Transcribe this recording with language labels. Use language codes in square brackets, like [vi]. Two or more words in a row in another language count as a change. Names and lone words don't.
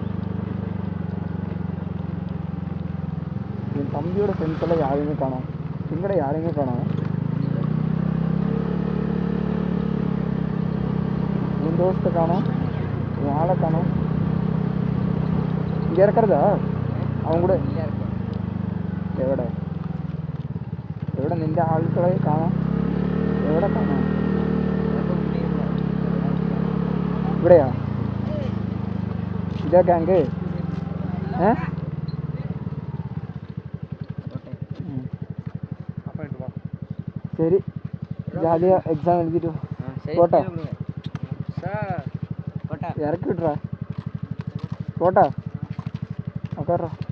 [ta] என் தம்பியோட ஃப்ரெண்ட்ஸ் எல்லாம் யாரையுமே காணோம். எங்கட யாரையுமே காணோம். உன் தோஸ்தை காணோம், உன் ஆளை காணோம். இங்கே இருக்கிறதா அவங்க கூட [ml] എവിടെ നിൻ്റെ ആളുകളെ കാണാം? എവിടെ കാണാം? ഇവിടെയാ? ഇതാ ഗാങ്? [ta] சரி ஜாலியாக எக்ஸாம் எழுதிட்டு போட்டா இறக்கி விட்றா. போட்டா உட்கார்றா.